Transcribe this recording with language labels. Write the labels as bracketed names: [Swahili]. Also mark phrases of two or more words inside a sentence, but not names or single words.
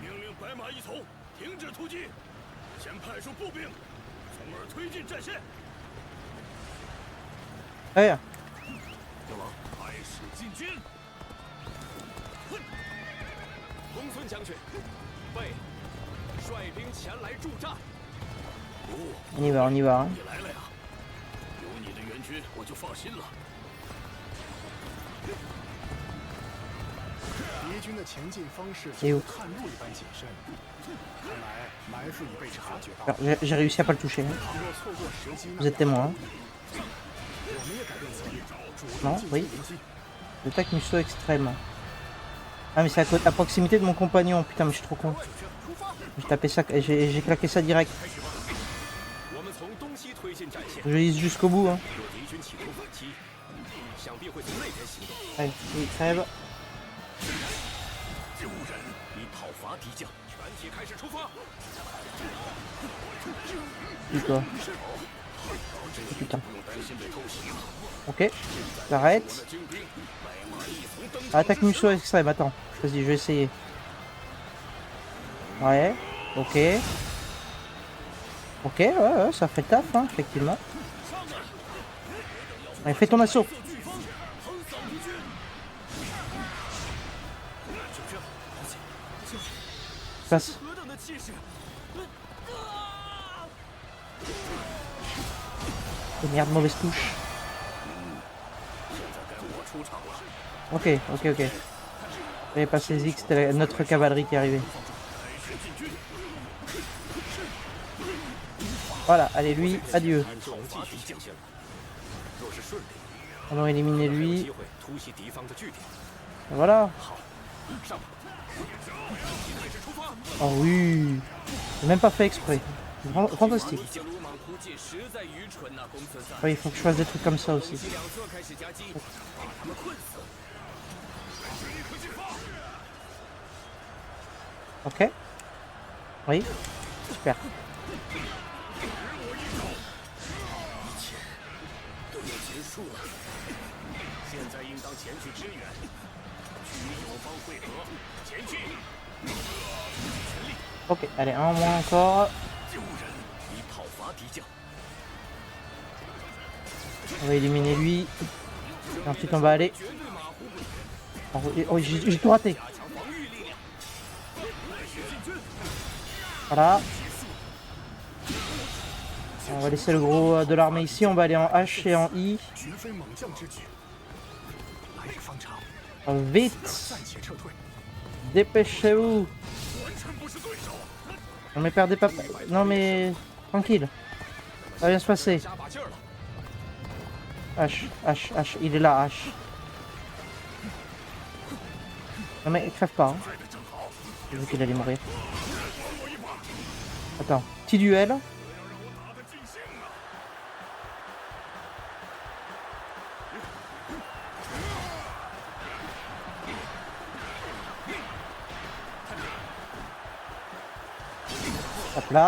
[Chinese] 命令白马一从停止突击，先派出步兵，从而推进战线。哎呀，大王，开始进军。公孙将军，备，率兵前来助战。 [French] on y va, on y va. [Chinese] 你来了呀！有你的援军，我就放心了。敌军的前进方式哎呦像探路一般谨慎，看来埋伏已被察觉到。 [French] Alors, j'ai réussi à pas le toucher. [Chinese] 倘若错过时机， [French] Vous êtes témoin. [Chinese] 我们也改变策略，主 Non, 动进 oui. 行迎击。 [French] L'attaque Musso extrême. Ah mais c'est à proximité de mon compagnon. Putain mais je suis trop con. J'ai tapé ça, j'ai claqué ça direct. [Chinese] 我们从东西推进战线， [French] Je lise jusqu'au bout. Hein. [Chinese] 若敌军企图反击，想必会从那边行动。 [French] Allez, il crève. [Chinese] 救人以讨伐敌将，全体开始出发。 Putain. 不用担心被偷袭了。 [French] Ok. J'arrête. 精兵，白马一从登场。 Attaque Musso extrême. Attends. Vas-y, je vais essayer. Ouais. Ok. Ok, ouais, ça fait le taf, hein, effectivement. Allez, fais ton assaut. Passe. Oh, merde, mauvaise touche. Ok, ok, ok. J'avais pas saisi que c'était notre cavalerie qui arrivait. Voilà, allez lui, adieu. [Chinese] 按讨伐敌将线路，若是顺利， [French] On a éliminé [Chinese] 有 lui. 机会突袭敌方的据点。 Voilà. 上吧，开始出发。 [French] Oh oui. J'ai même pas fait exprès. Fantastique. [Chinese] 你这鲁莽突进实在愚蠢呐，公孙瓒。 [French] Ouais, il faut que je fasse des trucs comme ça aussi. [Chinese] 两侧开始夹击，把他们困死。 [French] Ok. Oui. Super. [Chinese] 都要结束了，现在应当前去支援，与友方会合，前进。 [French] Ok, allez, un moins encore. [Chinese] 救人以讨伐敌将。 [French] On va éliminer lui. Et ensuite on va aller. Oh, j'ai tout raté. Voilà. On va laisser le gros de l'armée ici. On va aller en H et en I. [Chinese] 绝非猛将之举，来日方长， Vite. 暂且撤退。 [French] Dépêchez-vous. [Chinese] 完全不是对手。 [French] Non mais perdez pas. Non mais. Tranquille. Ça va bien se passer. [Chinese] 加把劲儿了。 [French] H, H, H. Il est là, H. Non mais crève pas. Hein. J'ai vu qu'il allait mourir. Attends. Petit duel. Hop là.